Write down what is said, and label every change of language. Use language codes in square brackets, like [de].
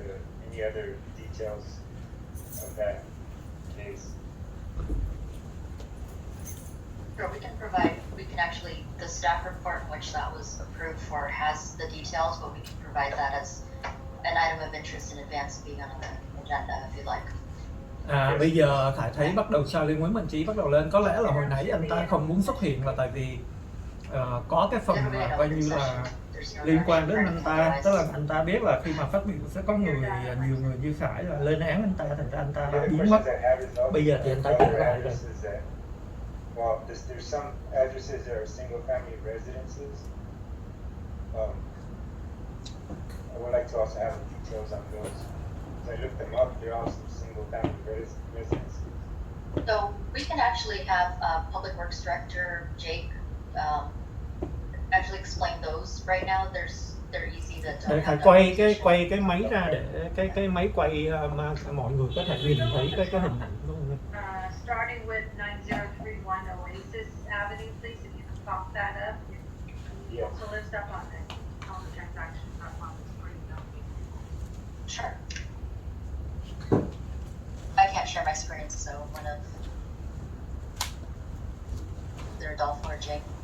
[en] any other details of that case? Sure, we can actually, the staff report in which that was approved for has the details, but we can provide that as an item of interest in advance of being on the agenda if you like. [vi] Bây giờ Khải thấy bắt đầu sao liên quan mạnh trí bắt đầu lên. Có lẽ là hồi nãy anh ta không muốn xuất hiện là tại vì có cái phần mà coi như là liên quan đến anh ta, tức là anh ta biết là khi mà phát biểu sẽ có nhiều người như Khải là lên án anh ta, thành ra anh ta biến mất. Bây giờ thì anh ta trở lại rồi. [en] Well, there's some addresses that are single family residences. I would like to also have the details on those. I looked them up, they're all some single family residences. So we can actually have Public Works Director Jake actually explain those. Right now they're easy to [vi] Phải quay cái máy ra để cái máy quay mà mọi người có thể nhìn thấy cái hình ảnh luôn. [en] Starting with 9031 Oasis Avenue, please, if you can pop that up. You also list up on the transactions up on the screen. Sure. I can't share my screen, so one of either Adolfo or Jake.